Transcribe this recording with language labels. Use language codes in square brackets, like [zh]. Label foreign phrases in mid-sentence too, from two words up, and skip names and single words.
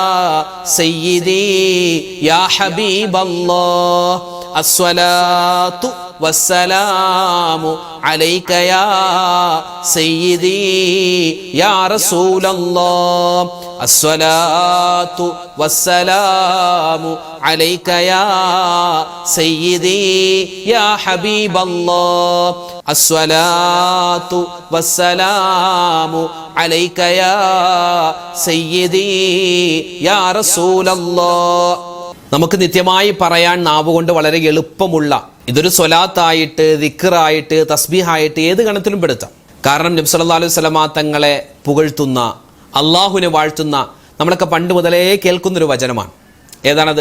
[ar] سيدي يا حبيب الله الصلاة والسلام عليك يا سيدي يا رسول الله الصلاة والسلام عليك يا سيدي يا حبيب الله الصلاة والسلام عليك يا سيدي يا رسول الله. [ml] നമുക്ക് നിത്യമായി പറയാൻ നാവുകൊണ്ട് വളരെ എളുപ്പമുള്ള ഇതൊരു സ്വലാത്തായിട്ട് ദിക്റായിട്ട് തസ്ബീഹായിട്ട് ഏത് ഗണത്തിലും പെടുത്താം. കാരണം നബി [ar] صلى الله عليه وسلم [ml] തങ്ങളെ പുകഴ്ത്തുന്ന അള്ളാഹുവിനെ വാഴ്ത്തുന്ന നമ്മളൊക്കെ പണ്ട് മുതലേ കേൾക്കുന്നൊരു വചനമാണ്. ഏതാണത്?